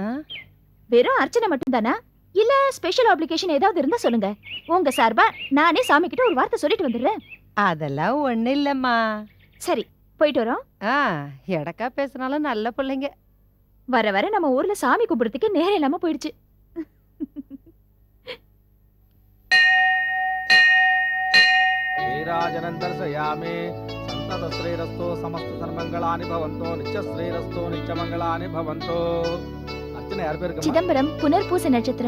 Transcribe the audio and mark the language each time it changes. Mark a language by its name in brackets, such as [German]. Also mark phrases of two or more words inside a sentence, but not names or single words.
[Tamil] வெறும் அர்ச்சனை மட்டும் தானா, இல்ல [English] special application [Tamil] ஏதாவது இருந்தா சொல்லுங்க. உங்க சார்பா நானே சாமி கிட்ட ஒரு வார்த்தை சொல்லிட்டு வந்துடுறேன். அதெல்லாம் ஒண்ணு இல்லம்மா. சரி, போயிட்டு வரோம். எடக்கா பேசினாலும் நல்ல பிள்ளைங்க. வர வர நம்ம ஊர்ல சாமி கும்பிடுறதுக்கு நேரம் இல்லாம போயிடுச்சு. [Sanskrit] శ్రీరాజనందర్శయామి సంతత శ్రీరస్తో సమస్త సన్మంగళాని భవంతో నిత్య శ్రీరస్తో నిత్య మంగళాని భవంతో. [Tamil] அர்ச்சனை யார் பேரு? சிதம்பரம் புனர்பூச நட்சத்திரம்.